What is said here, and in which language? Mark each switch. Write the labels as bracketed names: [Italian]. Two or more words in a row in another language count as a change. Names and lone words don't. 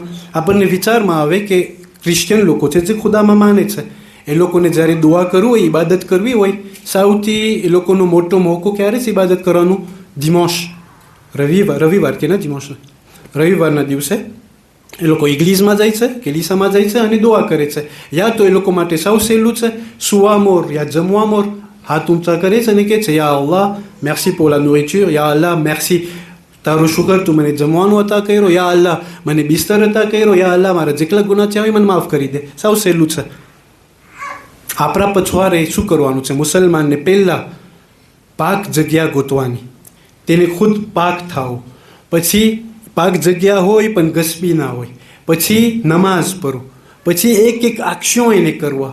[Gujarati] આપણને વિચારમાં આવે કે ક્રિશ્ચિયન લોકો છે જે ખુદામાં માને છે, એ લોકોને જ્યારે દુઆ કરવું હોય, ઇબાદત કરવી હોય, સૌથી એ લોકોનો મોટો મોકો ક્યારે છે ઇબાદત કરવાનું? દિમાશ, રવિવાર કે ના દિમાશ, રવિવારના દિવસે એ લોકો ઇગ્લિઝમાં જાય છે, કેલિસામાં જાય છે અને દુઆ કરે છે. યા તો એ લોકો માટે સૌ સહેલું છે સુવા મોર યા જમવા મોર, હાથ ઊંચા કરે છે અને કહે છે [Arabic] يا الله [Gujarati] મેર્સી [French] pour la nourriture, [Arabic] يا الله [Gujarati] મેર્સી તારું શુકર તું મને જમવાનું અતા કર્યો, [Arabic] يا الله [Gujarati] મને બિસ્તર અતા કર્યો, [Arabic] يا الله [Gujarati] મારા જેટલા ગુના થયા હોય મને માફ કરી દે. સૌ સહેલું છે. આપણા પછવારે શું કરવાનું છે? મુસલમાનને પહેલાં પાક જગ્યા ગોતવાની, તેને ખુદ પાક થાવું, પછી પાક જગ્યા હોય પણ ગસબી ના હોય, પછી નમાઝ પઢો, પછી એક અક્ષર એને કરવા.